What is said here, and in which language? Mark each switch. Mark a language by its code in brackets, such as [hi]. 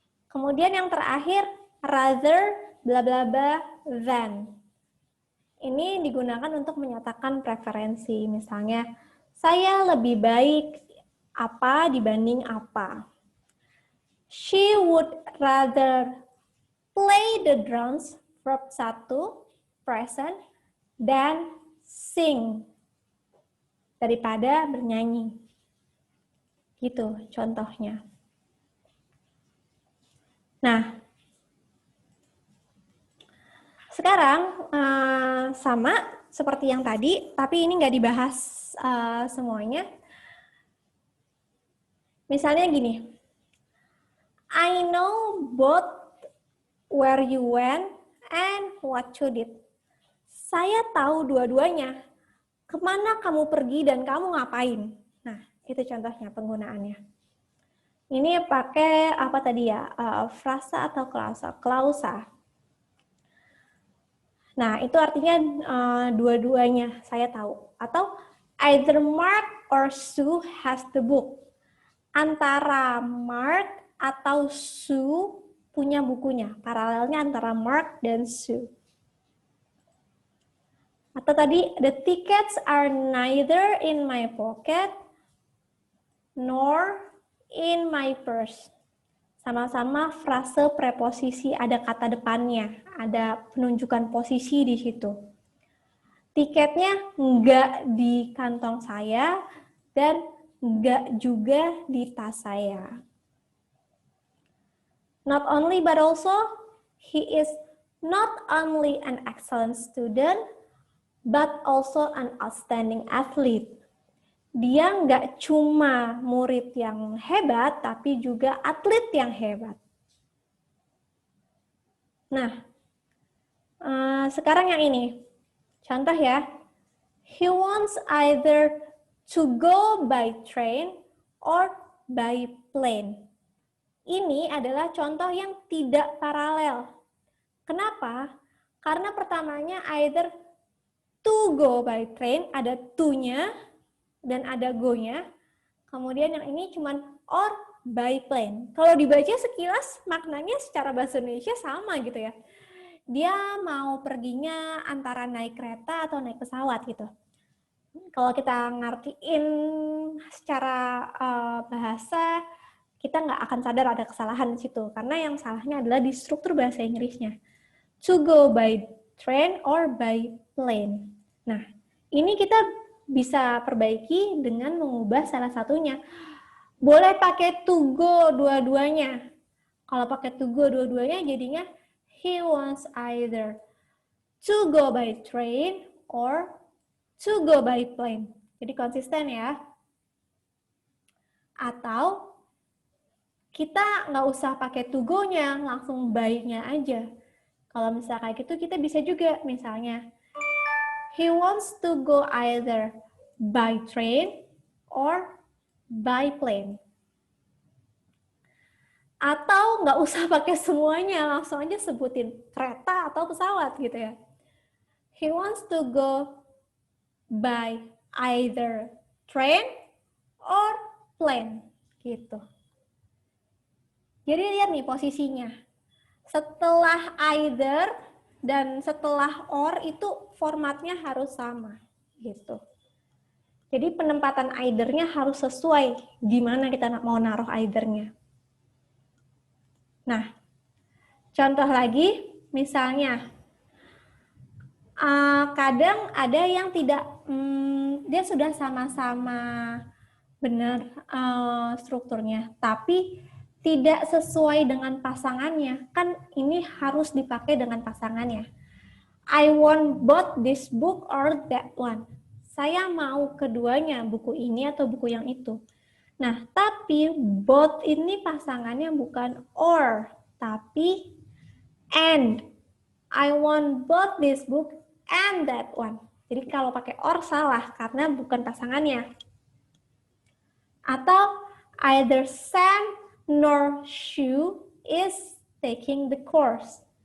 [id] Kemudian yang terakhir, rather bla bla bla than. Ini digunakan untuk menyatakan preferensi. Misalnya, saya lebih baik apa dibanding apa. [en] She would rather play the drums, verb 1, present, than sing, [id] daripada bernyanyi. Gitu contohnya. Nah, sekarang sama seperti yang tadi, tapi ini nggak dibahas semuanya. Misalnya gini, [en] I know both where you went and what you did. [id] Saya tahu dua-duanya. Kemana kamu pergi dan kamu ngapain? Nah, itu contohnya penggunaannya. Ini pakai apa tadi ya? Frasa atau klausa. Nah, itu artinya dua-duanya saya tahu. Atau [en] either Mark or Sue has the book. [id] Antara Mark atau Sue punya bukunya. Paralelnya antara Mark dan Sue. Atau tadi, [en] the tickets are neither in my pocket nor in my purse. [id] Sama-sama frase preposisi, ada kata depannya, ada penunjukan posisi di situ. Tiketnya nggak di kantong saya dan nggak juga di tas saya. [en] Not only but also, he is not only an excellent student, but also an outstanding athlete. [id] Dia nggak cuma murid yang hebat, tapi juga atlet yang hebat. Nah, sekarang yang ini. Contoh ya. [en] He wants either to go by train or by plane. [id] Ini adalah contoh yang tidak paralel. Kenapa? Karena pertamanya [en] either to go by train, [id] ada to-nya dan ada go-nya. Kemudian yang ini cuman [en] or by plane. [id] Kalau dibaca sekilas maknanya secara bahasa Indonesia sama gitu ya. Dia mau perginya antara naik kereta atau naik pesawat gitu. Kalau kita ngertiin secara bahasa, kita nggak akan sadar ada kesalahan di situ. Karena yang salahnya adalah di struktur bahasa Inggrisnya. [en] To go by train or by plane. [id] Nah, ini kita bisa perbaiki dengan mengubah salah satunya. Boleh pakai to go dua-duanya. Kalau pakai to go dua-duanya jadinya [en] he wants either to go by train or to go by plane. [id] Jadi konsisten ya. Atau kita nggak usah pakai to go-nya, langsung by-nya aja. Kalau misalnya kayak gitu, kita bisa juga misalnya, [en] he wants to go either by train or by plane. [id] Atau nggak usah pakai semuanya, langsung aja sebutin kereta atau pesawat gitu ya. [en] He wants to go by either train or plane [id] gitu. Jadi lihat nih posisinya. Setelah either dan setelah or itu formatnya harus sama gitu. Jadi penempatan either-nya harus sesuai gimana kita mau naruh either-nya. Nah, contoh lagi misalnya Kadang ada yang tidak, dia sudah sama-sama benar strukturnya, tapi tidak sesuai dengan pasangannya. Kan ini harus dipakai dengan pasangannya. [en] I want both this book or that one. [id] Saya mau keduanya, buku ini atau buku yang itu. Nah, tapi both ini pasangannya bukan or, tapi and. [en] I want both this book and that one. [id] Jadi kalau pakai or salah karena bukan pasangannya. Atau [en] either Sam nor Shu is taking the course.